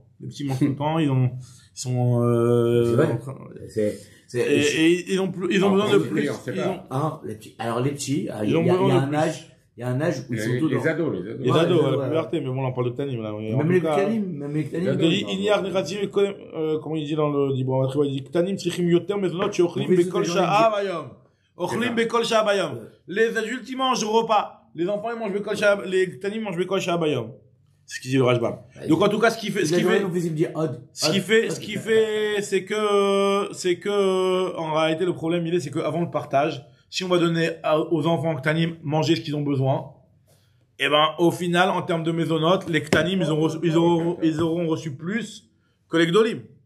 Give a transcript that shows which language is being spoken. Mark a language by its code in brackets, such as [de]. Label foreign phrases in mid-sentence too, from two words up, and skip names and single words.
[fr] Les petits mangent tout le temps, ils sont, ils ont besoin de plus. Les petits. Alors, les petits, il y a un âge où ils sont tous les ados. Les ados, la puberté, mais bon, là, on parle de Tanim, là. Même les Ktanim. Il y a comment il dit dans le Dibra Matriwa, il dit [he] קטנים צריכים יותר מזונות שאוכלים בכל שעה ביום. אוכלים בכל שעה ביום. [fr] Les adultes, ils mangent au repas. Les enfants, ils mangent [he] בכל שעה, [fr] les Ktanim mangent [he] בכל שעה ביום. [fr] C'est ce qu'il dit le Rashbam. Donc, en tout cas, ce qu'il fait, c'est que, en réalité, le problème, c'est que avant le partage, si on va donner aux enfants Ktanim manger ce qu'ils ont besoin, et ben, au final, en termes de mésonotes, les Ktanim, ils auront reçu plus que les Gdolim.